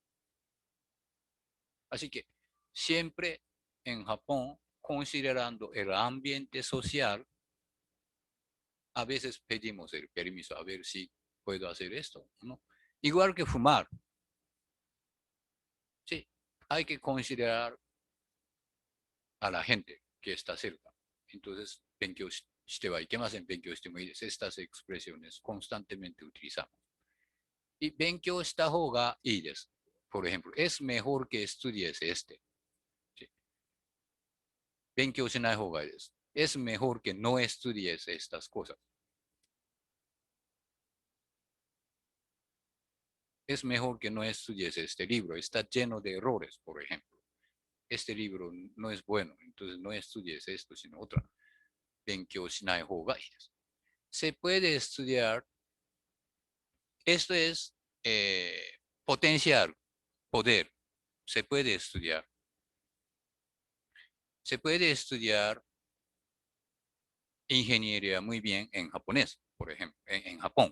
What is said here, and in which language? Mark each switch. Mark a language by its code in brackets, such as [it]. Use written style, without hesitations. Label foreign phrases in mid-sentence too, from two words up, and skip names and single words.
[es] Así que siempre en Japón, considerando el ambiente social, a veces pedimos el permiso a ver si puedo hacer esto, ¿no? Igual que fumar. Sí, hay que considerar a la gente que está cerca. Entonces, [ja] 勉強してはいけません。勉強してもいいです。 [es] Estas expresiones constantemente utilizamos. Y [ja] 勉強した方がいいです。 [es] Por ejemplo, es mejor que estudies este. ¿Sí? [ja] 勉強しない方がいいです。 [es] Es mejor que no estudies estas cosas. Es mejor que no estudies este libro. Está lleno de errores, por ejemplo. Este libro no es bueno, entonces no estudies esto, sino otra. [ja] 勉強しない方がいいです。 [es] Se puede estudiar. Esto es potenciar, poder. Se puede estudiar. Se puede estudiar ingeniería muy bien en japonés, por ejemplo, en Japón.